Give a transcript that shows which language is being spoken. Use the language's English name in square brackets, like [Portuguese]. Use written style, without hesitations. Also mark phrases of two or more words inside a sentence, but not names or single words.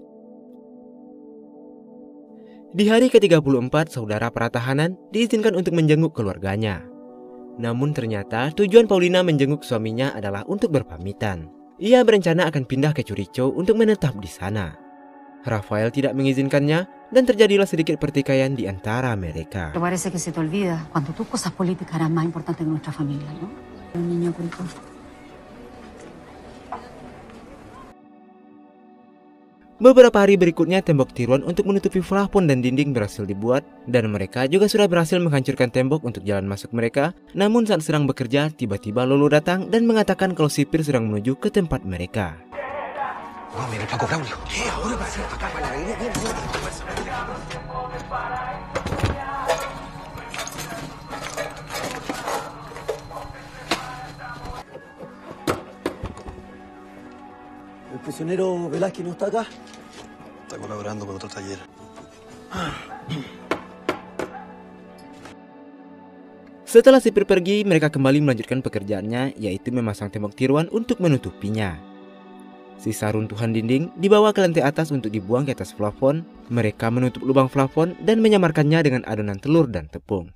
[Indonesian] Di hari ke-34, saudara para tahanan diizinkan untuk menjenguk keluarganya. Namun ternyata tujuan Paulina menjenguk suaminya adalah untuk berpamitan. Ia berencana akan pindah ke Churicho untuk menetap di sana. Rafael tidak mengizinkannya dan terjadilah sedikit pertikaian di antara mereka. [Spanish] Parece que se te olvida cuando tus cosas políticas eran más importantes que nuestra familia, ¿no? Un niño con todo. [Indonesian] Beberapa hari berikutnya tembok tiruan untuk menutupi plafon dan dinding berhasil dibuat dan mereka juga sudah berhasil menghancurkan tembok untuk jalan masuk mereka. Namun saat sedang bekerja, tiba-tiba Lolo datang dan mengatakan kalau sipir sedang menuju ke tempat mereka. [Spanish] Oh, mira el Paco Braulio. Ahora va a ser acá para la línea. ¿El prisionero Velázquez no está acá? Está colaborando con otro taller. [Indonesian] Setelah sipir pergi, mereka kembali melanjutkan pekerjaannya, yaitu memasang tembok tiruan untuk menutupinya. Sisa runtuhan dinding dibawa ke lantai atas untuk dibuang ke atas plafon. Mereka menutup lubang plafon dan menyamarkannya dengan adonan telur dan tepung.